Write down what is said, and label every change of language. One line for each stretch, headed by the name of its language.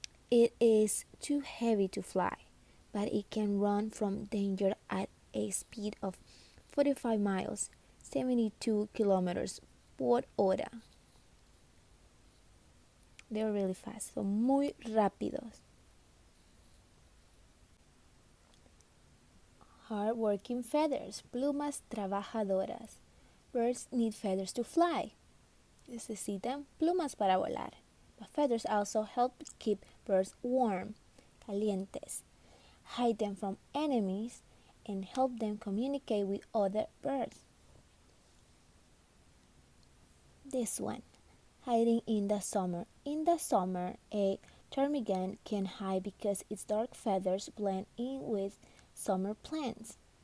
English: It is too heavy to fly, but it can run from danger at a speed of 45 miles, 72 kilometers
Spanish: por hora.
English: They're really fast,
Spanish: son muy rápidos.
English: Hard-working feathers,
Spanish: plumas trabajadoras.
English: Birds need feathers to fly.
Spanish: Necesitan plumas para volar.
English: But feathers also help keep birds warm, calientes, hide them from enemies, and help them communicate with other birds. This one, hiding in the summer. In the summer, a ptarmigan can hide because its dark feathers blend in with summer plants.